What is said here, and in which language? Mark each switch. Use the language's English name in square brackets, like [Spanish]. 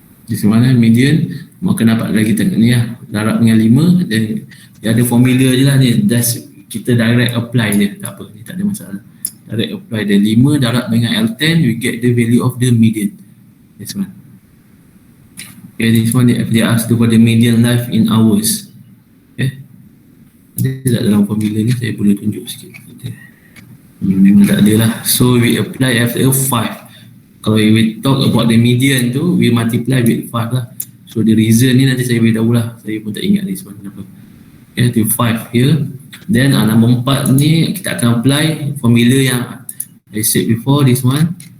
[Malay] Di mana median makan dapat lagi tengok ni lah, darab dengan 5, dan dia ada formula je lah ni, [English] just [Malay] kita direct apply je, tak apa, ni tak ada masalah. [English] Direct apply the 5 [Malay] darab dengan [English] L10, we get the value of the median. This one. Okay, this one they ask for the median life in hours. [Malay] Okay, ada tak dalam formula ni, saya boleh tunjuk sikit. Memang tak ada lah. [English] So we apply after 5. Kalau we talk about the median tu, we multiply with 5 lah. So the reason [Malay] ni nanti saya beritahu lah. Saya pun tak ingat [English] this one [Malay] kenapa. [English] Okay, to 5 here. [Malay] Then nombor 4 ni kita akan apply formula yang [English] I said before, this one.